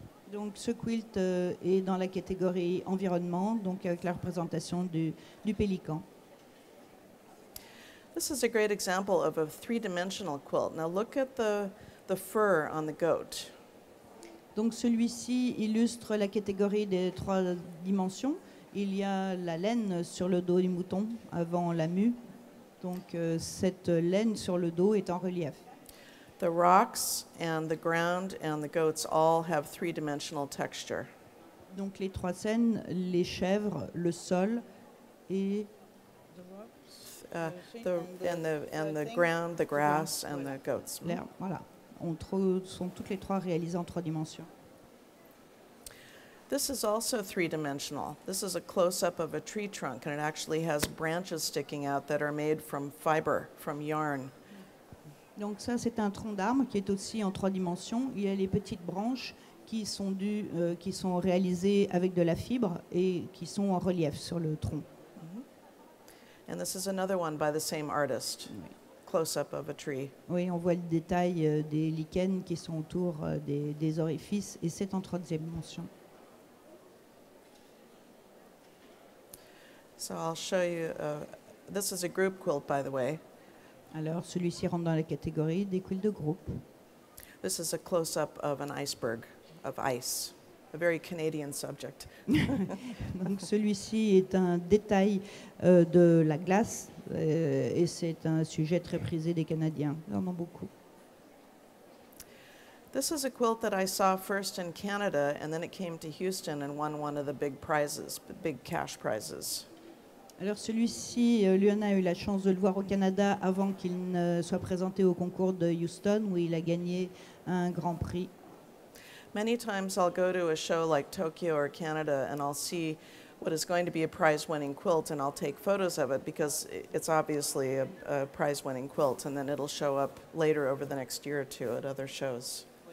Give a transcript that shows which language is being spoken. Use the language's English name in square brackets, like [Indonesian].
[French] Donc ce quilt est dans la catégorie environnement, donc avec la représentation du pélican. [English] This is a great example of a three-dimensional quilt. Now look at the fur on the goat. [French] Donc celui-ci illustre la catégorie des 3 dimensions. Il y a la laine sur le dos du mouton avant la mue. Donc cette laine sur le dos est en relief. [English] The rocks and the ground and the goats all have three-dimensional texture. [French] Donc les 3 scènes, les chèvres, le sol et [English] the ground, the grass, and the goats. [French] l'air. Voilà. Sont toutes les 3 réalisées en 3 dimensions. [English] This is also three-dimensional. This is a close-up of a tree trunk, and it actually has branches sticking out that are made from fiber, from yarn. [French] Donc ça, c'est un tronc d'arbre qui est aussi en 3 dimensions. Il y a les petites branches qui sont réalisées avec de la fibre et qui sont en relief sur le tronc. [English] And this is another one by the same artist, close-up of a tree. [French] Oui, on voit le détail des lichens qui sont autour des orifices, et c'est en 3e dimension. [English] So I'll show you, this is a group quilt, by the way. [French] Alors, celui-ci rentre dans la catégorie des quilts de groupe. [English] This is a close-up of an iceberg of ice, a very Canadian subject. [French] Donc, celui-ci est un détail de la glace, et c'est un sujet très prisé des Canadiens. Ils en ont beaucoup. [English] This is a quilt that I saw first in Canada, and then it came to Houston and won one of the big prizes, big cash prizes. [French] Alors celui-ci, Luana a eu la chance de le voir au Canada avant qu'il ne soit présenté au concours de Houston où il a gagné un grand prix. [English] Many times I'll go to a show like Tokyo or Canada and I'll see what is going to be a prize-winning quilt and I'll take photos of it because it's obviously a prize-winning quilt, and then it'll show up later over the next year or two at other shows.